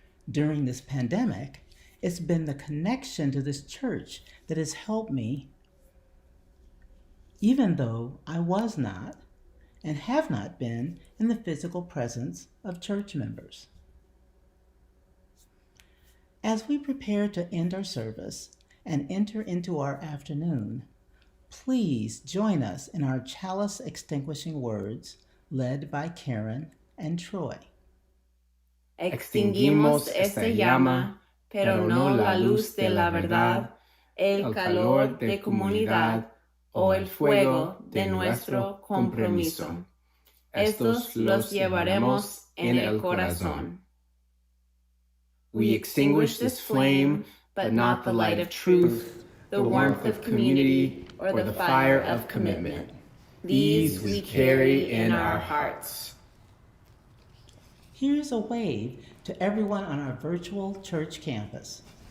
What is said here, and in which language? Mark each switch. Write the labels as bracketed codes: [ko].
[en] During this pandemic, it's been the connection to this church that has helped me, even though I was not and have not been in the physical presence of church members. As we prepare to end our service and enter into our afternoon, please join us in our chalice extinguishing words led by Karen and Troy. [es] Extinguimos esta llama, pero no la luz de la verdad, el calor de comunidad, o el fuego de nuestro compromiso. Estos los llevaremos en el corazón. [en] We extinguish this flame, but not the light of truth, the warmth of community, or the fire of commitment. These we carry in our hearts. Here's a wave to everyone on our virtual church campus.